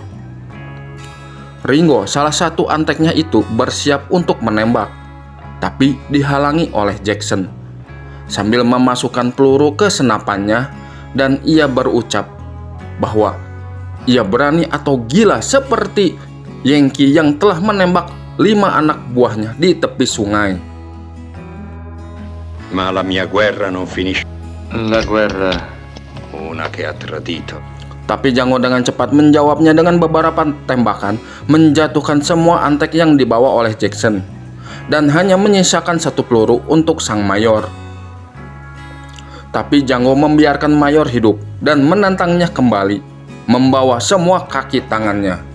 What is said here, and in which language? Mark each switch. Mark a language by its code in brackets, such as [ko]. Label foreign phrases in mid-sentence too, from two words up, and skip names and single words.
[id] Ringo, salah satu anteknya itu, bersiap untuk menembak, tapi dihalangi oleh Jackson sambil memasukkan peluru ke senapannya, dan ia berucap bahwa ia berani atau gila seperti Yankee yang telah menembak 5 anak buahnya di tepi sungai. [it] Ma la mia guerra non finisce. La guerra Una che ha tradito. [id] Tapi Django dengan cepat menjawabnya dengan beberapa tembakan, menjatuhkan semua antek yang dibawa oleh Jackson, dan hanya menyisakan 1 peluru untuk sang mayor. Tapi Django membiarkan mayor hidup dan menantangnya kembali, membawa semua kaki tangannya.